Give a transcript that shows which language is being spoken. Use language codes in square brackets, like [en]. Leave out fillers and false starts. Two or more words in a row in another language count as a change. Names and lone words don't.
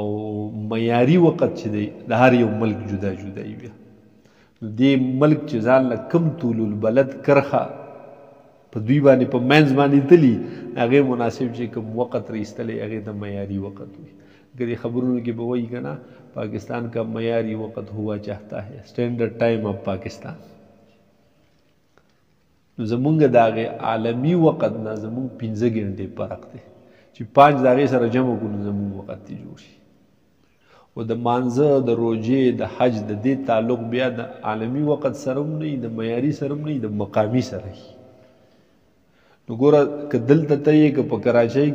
[ps] معیاري وقت چې دی د هر یو ملک جدا جدا وي نو دې ملک چې ځان له کم طول البلد کرښه په دوی باندې په منځ باندې تلي هغې مناسب چې کوم وقت رایستلی هغې ته معیاري وقت وي که دې خبرونو کې به وایي که نه [ur] پاکستان کا معیاری وقت ہوا چاہتا ہے [en] Standard Time of Pakistan [ps] نو زمونږ د هغې عالمي وقت نه زمونږ 15 ګنټې فرق دی چې 5 د هغې سره جمع کړو نو زمونږ وقت دی جوړ شي او د مانځه د روژې د حج د دې تعلق بیا د عالمي وقت سره هم نه وي د معیاري سره هم نه وي د مقامي سره وي نو ګوره که دلته ته یې که په کراچۍ